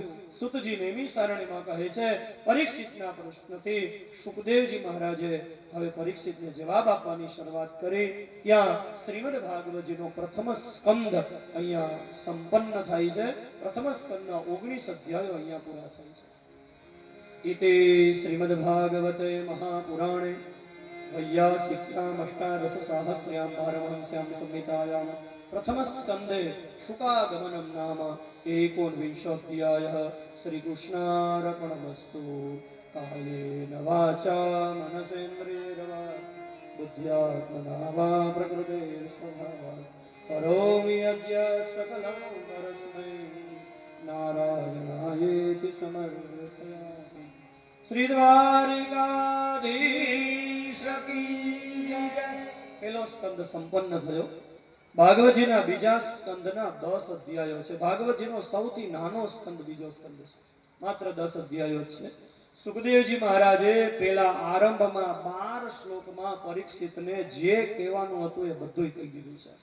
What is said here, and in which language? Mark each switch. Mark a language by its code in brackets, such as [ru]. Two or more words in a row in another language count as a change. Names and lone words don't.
[gu] સુતજી નેમી સારણીમાં કહે છે પરીક્ષિતના પ્રશ્નથી સુખદેવજી મહારાજે હવે પરીક્ષિતને જવાબ આપવાની શરૂઆત કરી ત્યાં શ્રીમદ ભાગવતજીનો પ્રથમ સ્કંદ અહીંયા સંપન્ન થાય છે પ્રથમ સ્કંદના 19 અધ્યાયો અહીંયા પૂરા થાય છે [sa] इति श्रीमद भागवते महापुराणे वैयासिक्यामष्टादशसाहस्र्यां पारमहंस्यां संहितायां प्रथमस्कन्धे शुकागमनं नाम 19 अध्यायः श्रीकृष्णार्पणमस्तु। कायेन वाचा मनसेन्द्रियैर्वा बुद्ध्यात्मना वा प्रकृते स्वभावात् करोमि यद्यत् सकलं परस्मै नारायणायेति समर्पयामि। [hi] श्री द्वारिकाधीश की जय। [gu] પેલો સ્કંદ સંપન્ન થયો। ભાગવતજીના બીજા સ્કંદના 10 અધ્યાયો છે। ભાગવતજીનો સૌથી નાનો સ્કંદ બીજો સ્કંદ છે, માત્ર 10 અધ્યાયો છે। સુખદેવજી મહારાજે પેલા આરંભમાં 12 શ્લોકમાં પરીક્ષિતને જે કહેવાનું હતું એ બધું કહી દીધું છે।